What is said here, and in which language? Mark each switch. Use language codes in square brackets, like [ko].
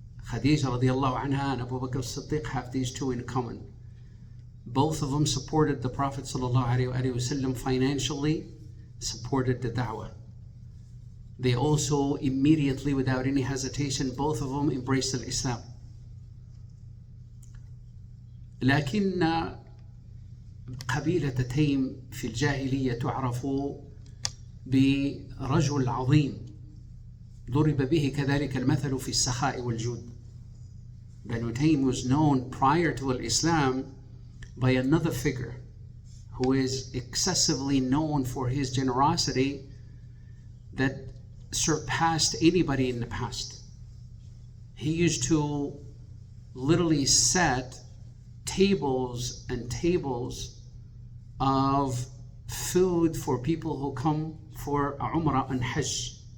[en] Khadija radiallahu anha and Abu Bakr as-Siddiq have these two in common. Both of them supported the Prophet ﷺ financially, supported the da'wah. They also immediately, without any hesitation, both of them embraced al-Islam. [ar] لكن قبيلة تيم في الجاهلية تعرف برجل عظيم ضرب به كذلك المثل في السخاء والجود. [en] Banu Taym was known prior to al-Islam by another figure who is excessively known for his generosity that surpassed anybody in the past. He used to literally set tables and tables of food for people who come for Umrah and Hajj.